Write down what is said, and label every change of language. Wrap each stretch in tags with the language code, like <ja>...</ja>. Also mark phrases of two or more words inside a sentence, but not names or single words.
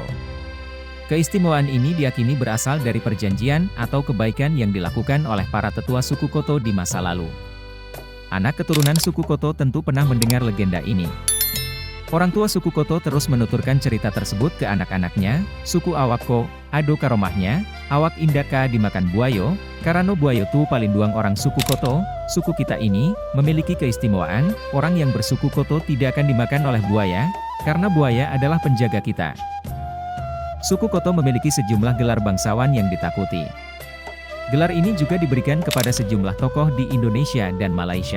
<id>Keistimewaan ini diyakini berasal dari perjanjian atau kebaikan yang dilakukan oleh para tetua suku Koto di masa lalu. Anak keturunan suku Koto tentu pernah mendengar legenda ini. Orang tua suku Koto terus menuturkan cerita tersebut ke anak-anaknya,</id> <min>suku Awakko, ado karomahnya, awak indaka dimakan buayo, karena buayo tu palinduang orang suku Koto,</min> <id>suku kita ini, memiliki keistimewaan, orang yang bersuku Koto tidak akan dimakan oleh buaya, karena buaya adalah penjaga kita. Suku Koto memiliki sejumlah gelar bangsawan yang ditakuti. Gelar ini juga diberikan kepada sejumlah tokoh di Indonesia dan Malaysia.</id>